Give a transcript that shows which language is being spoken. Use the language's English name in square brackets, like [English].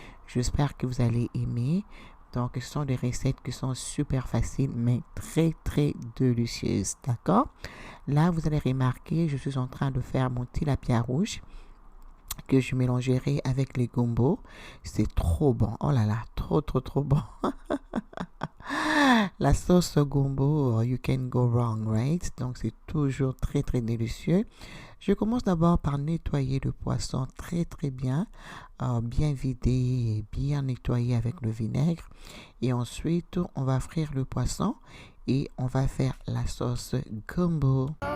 [French] J'espère que vous allez aimer. Donc ce sont des recettes qui sont super faciles mais très très délicieuses. D'accord? Là vous allez remarquer, je suis en train de faire mon tilapia rouge que je mélangerai avec les gumbo. C'est trop bon. Oh là là, trop trop trop bon. La sauce gumbo, [English] you can go wrong, right? [French] Donc c'est toujours très très délicieux. Je commence d'abord par nettoyer le poisson très très bien, bien vidé et bien nettoyé avec le vinaigre. Et ensuite, on va frire le poisson et on va faire la sauce gumbo.